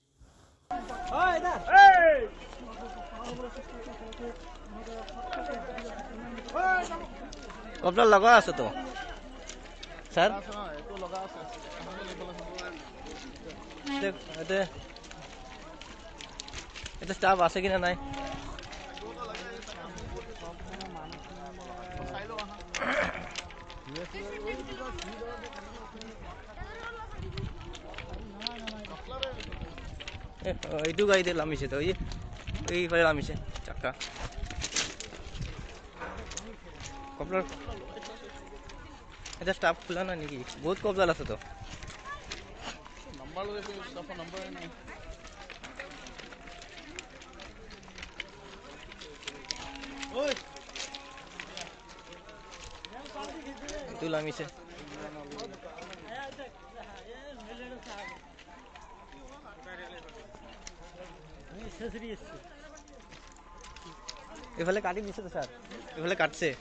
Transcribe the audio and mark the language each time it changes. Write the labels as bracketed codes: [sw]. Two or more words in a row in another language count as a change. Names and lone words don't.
[bn] আপনার লাগা আছে তো স্যার, এটা স্টাফ আছে কিনা নাই? [as] এইটো গাড়ীতে নামিছে তো, এইফালে নামিছে চাক্কা। [bn] আপনার এটা স্টাফ খোলা নাই নেকি? [as] বহুত কবজাল আছে তো। এইটো নামিছে। এফালে কাটি দিছে তো স্যার, এফালে কাটছে।